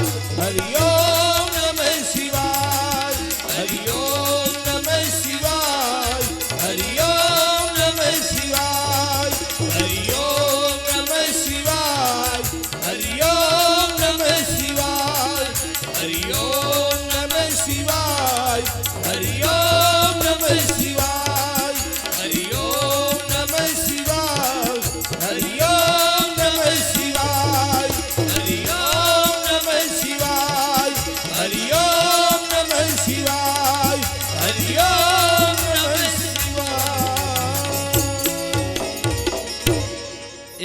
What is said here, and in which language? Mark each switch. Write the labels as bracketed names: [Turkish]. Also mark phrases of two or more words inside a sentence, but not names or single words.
[Sanskrit] हरिओम नमः शिवाय। हरिओम नमः शिवाय। हरिओम नमः शिवाय। हरिओम नमः शिवाय। हरिओम नमः શિવાય હરિ ઓમ નમઃ શિવાય હરિ ઓમ નમઃ શિવાય હરિ ઓમ નમઃ શિવાય હરિ ઓમ નમઃ શિવાય હરિ ઓમ નમઃ શિવાય હરિ ઓમ નમઃ શિવાય.